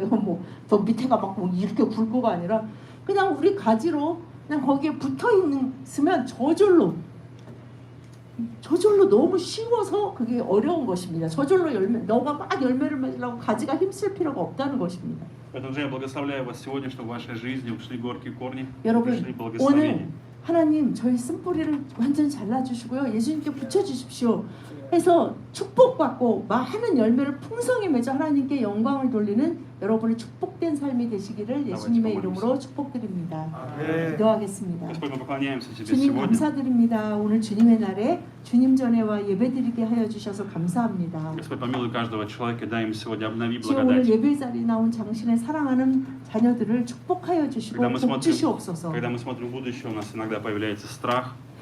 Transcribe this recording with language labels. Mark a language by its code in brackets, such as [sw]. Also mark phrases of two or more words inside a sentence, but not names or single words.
[ko] 뭐 저 밑에가 막 이렇게 굵고가 아니라 그냥 우리 가지로 그냥 거기에 붙어 있으면 저절로 너무 쉬워서 그게 어려운 것입니다. 저절로 너가 막 열매를 맺으려고 가지가 힘쓸 필요가 없다는 것입니다. [ru] Поэтому же я благословляю вас сегодня, что в вашей жизни ушли горькие корни, [ko] 여러분 [ru] пришли благословения. [ko] 오늘 하나님 저희 쓴뿌리를 완전히 잘라주시고요. 예수님께 붙여주십시오. 해서 축복받고 많은 열매를 풍성히 맺어 하나님께 영광을 돌리는 여러분의 축복된 삶이 되시기를 예수님의 이름으로 축복드립니다. 기도하겠습니다. [ru] Господь, мы поклоняемся Тебе [ko] 주님 [ru] сегодня. [ko] 감사드립니다. 오늘 주님의 날에 주님 전에와 예배드리게 하여 주셔서 감사합니다. [ru] Господь, помилуй каждого человека, дай им сегодня обнови [ko] 주여 오늘 [ru] благодать. [ko] 예배 자리에 나온 당신의 사랑하는 자녀들을 축복하여 주시고 [ru] Когда мы [ko] 복 [ru] смотрим, [ko] 주시옵소서. [ru] когда мы смотрим в будущее, у нас иногда появляется страх.